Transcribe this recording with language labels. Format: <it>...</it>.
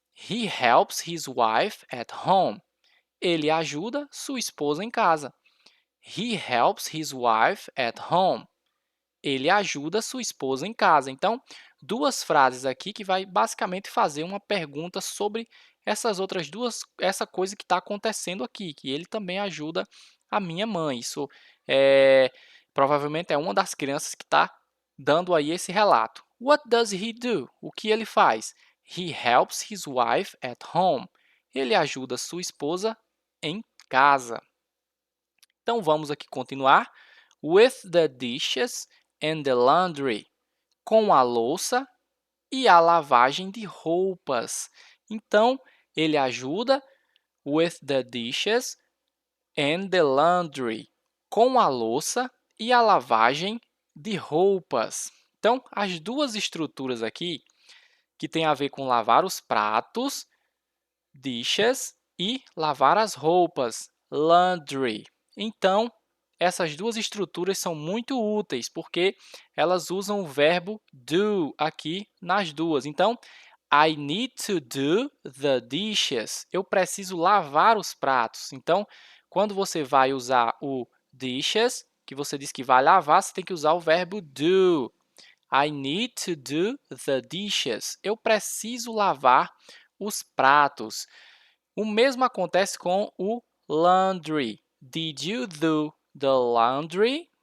<en>He helps his wife at home.</en> <pt>Ele ajuda sua esposa em casa.</pt> <en>He helps his wife at home.</en> <pt>Ele ajuda sua esposa em casa. Então, duas frases aqui que vai basicamente fazer uma pergunta sobre essas outras duas, essa coisa que está acontecendo aqui, que ele também ajuda a minha mãe. Isso provavelmente é uma das crianças que está dando aí esse relato.</pt> <en>What does he do?</en> <pt>O que ele faz?</pt> <en>He helps his wife at home.</en> <pt>ele ajuda sua esposa em casa. Então, vamos aqui continuar.</pt> <en>With the dishes and the laundry.</en> <pt>Com a louça e a lavagem de roupas. Então, ele ajuda</pt> <en>with the dishes and the laundry.</en> <pt>Com a louça e a lavagem de roupas. Então, as duas estruturas aqui, que tem a ver com lavar os pratos, dishes, e lavar as roupas, laundry. Então, essas duas estruturas são muito úteis, porque elas usam o verbo do aqui nas duas.</pt> <en>Então, I need to do the dishes.</en> <pt>Eu preciso lavar os pratos. Então, quando você vai usar o dishes, que você diz que vai lavar, você tem que usar o verbo do.</pt> <en>I need to do the dishes.</en> <pt>Eu preciso lavar os pratos. O mesmo acontece com o laundry.</pt> <en>Did you do the laundry?</en>